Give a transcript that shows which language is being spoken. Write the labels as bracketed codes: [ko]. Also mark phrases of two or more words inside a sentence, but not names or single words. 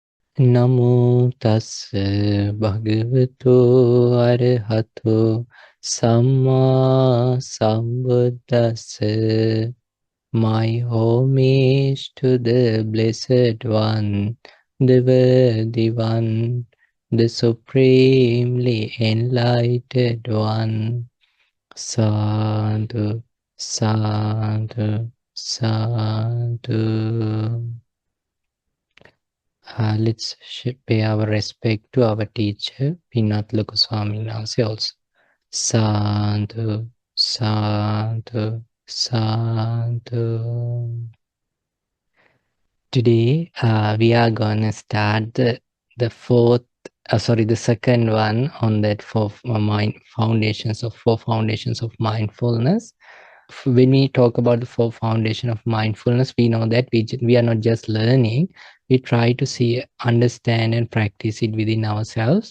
[pi] Namo tassa bhagavato arahato samma sambuddhassa. [en] My homage to the Blessed One, the Worthy One, the Supremely Enlightened One. [pi] Sadhu, sadhu, sadhu. [en] Let's pay our respect to our teacher, Pinat Lokaswaminasi also. [pi] Sadhu, sadhu, sadhu. [en] Today, we are gonna start the second one on that four foundations of mindfulness. When we talk about the four foundation of mindfulness, we know that we are not just learning, we try to see, understand and practice it within ourselves.